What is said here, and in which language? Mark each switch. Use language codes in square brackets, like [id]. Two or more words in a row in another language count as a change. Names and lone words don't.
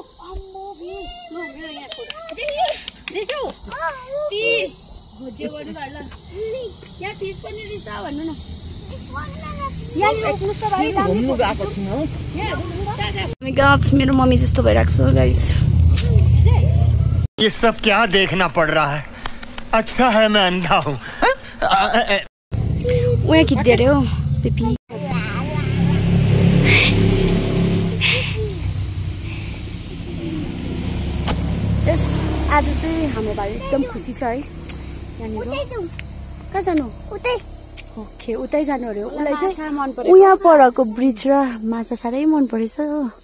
[ne] मेरो मम्मी जस्तो भइरहेको छ गाइस [hi] ये सब क्या देखना पड़ रहा है अच्छा है मैं अंधा हूँ [ne] उहाँ खिच्दै अरे हो पिपी आज चाहिँ हाम्रो भाइ एकदम खुसी छ है यहाँनिर कहाँ जानु ओके उतै जानु अरे उसलाई चाहिँ मन पर्यो उहाँ परको ब्रिज र माछा साह्रै मन परेछ हो